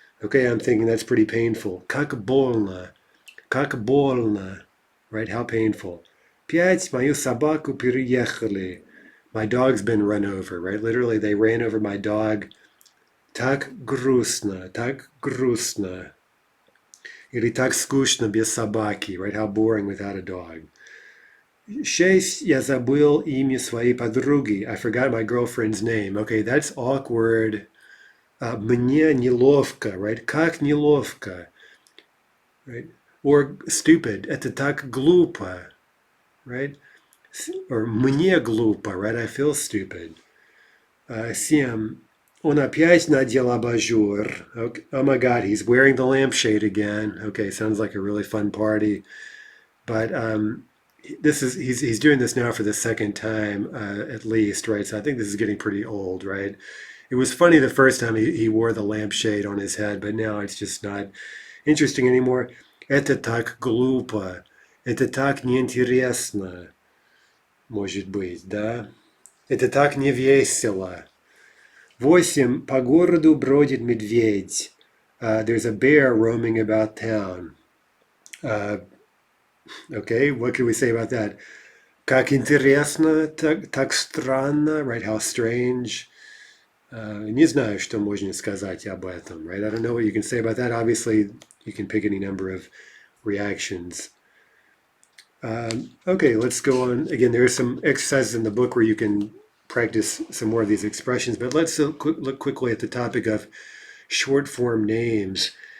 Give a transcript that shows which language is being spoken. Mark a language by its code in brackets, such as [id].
[en] Okay, I'm thinking that's pretty painful. [ru] Как больно. Как больно. [en] Right? How painful. [ru] 5. Мою собаку переехали. [en] My dog's been run over, right? Literally, they ran over my dog. [ru] Так грустно, так грустно. Или так скучно без собаки, right? [en] How boring without a dog. 6. [ru] Я забыл имя своей подруги. [en] I forgot my girlfriend's name. Okay, that's awkward. [ru] Мне неловко, right? Как неловко, right? [en] Or stupid. [ru] Это так глупо, right? Or мне глупо, right? [en] I feel stupid. 7. [ru] Он опять надел абажур. [en] Okay. Oh my God, he's wearing the lampshade again. Okay, sounds like a really fun party. But he's doing this now for the second time at least, right? So I think this is getting pretty old, right? It was funny the first time he wore the lampshade on his head, but now it's just not interesting anymore. [ru] Это так глупо. Это так неинтересно. Может быть, да? Это так невесело. 8. По городу бродит медведь. [en] There's a bear roaming about town. Okay, what can we say about that? [ru] Как интересно, так странно, right? [en] How strange. [ru] Не знаю, что можно сказать об этом, right? [en] I don't know what you can say about that. Obviously, you can pick any number of reactions. Okay, let's go on. Again, there are some exercises in the book where you can practice some more of these expressions, but let's look quickly at the topic of short form names.